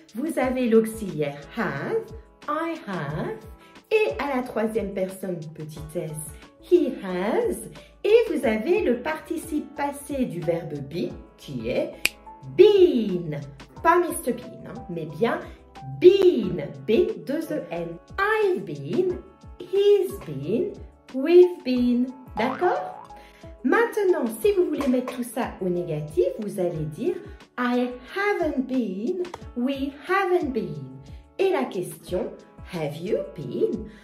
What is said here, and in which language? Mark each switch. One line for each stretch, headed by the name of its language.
French: Vous avez l'auxiliaire have, I have, et à la troisième personne, petit s, he has, et vous avez le participe passé du verbe be, qui est been, pas Mr. Bean, hein, mais bien been, B-2-E-N.
English: I've been, he's been, we've been,
French: d'accord? Maintenant, si vous voulez mettre tout ça au négatif, vous allez dire
English: I haven't been, we haven't been.
French: Et la question,
English: have you been?